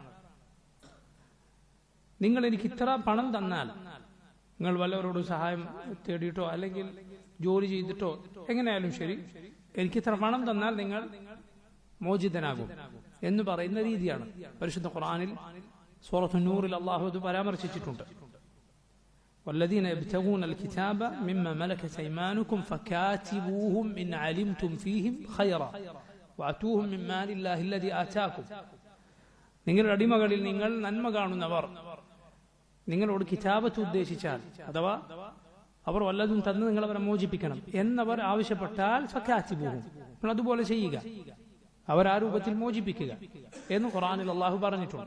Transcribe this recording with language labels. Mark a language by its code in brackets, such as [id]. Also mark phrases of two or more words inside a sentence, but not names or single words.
[ml] നിങ്ങൾ എനിക്ക് ഇത്ര പണം തന്നാൽ, നിങ്ങൾ വല്ലവരോടും സഹായം തേടിയിട്ടോ അല്ലെങ്കിൽ ജോലി ചെയ്തിട്ടോ എങ്ങനെയായാലും ശരി, എനിക്കിത്ര പണം തന്നാൽ നിങ്ങൾ മോചിതനാകും എന്ന് പറയുന്ന രീതിയാണ്. പരിശുദ്ധ ഖുർആനിൽ സൂറത്തു നൂറിൽ അല്ലാഹു അത് പരാമർശിച്ചിട്ടുണ്ട്. [ar] والذين يبتغون الكتاب مما ملكت أيمانكم فكاتبوهم إن علمتم فيهم خيرا وآتوهم من مال الله الذي آتاكم. [ml] നിങ്ങളുടെ അടിമകളിൽ നിങ്ങൾ നന്മ കാണുന്നവർ നിങ്ങളോട് കിതാബത്ത് ഉദ്ദേശിച്ചാൽ, അഥവാ അവർ വല്ലതും തന്ന് നിങ്ങൾ അവരെ മോചിപ്പിക്കണം എന്നവർ ആവശ്യപ്പെട്ടാൽ ഫകാതിബൂഹും, നിങ്ങൾ അതുപോലെ ചെയ്യുക, അവർ ആ രൂപത്തിൽ മോചിപ്പിക്കുക എന്ന് ഖുർആനിൽ അള്ളാഹു പറഞ്ഞിട്ടുണ്ട്.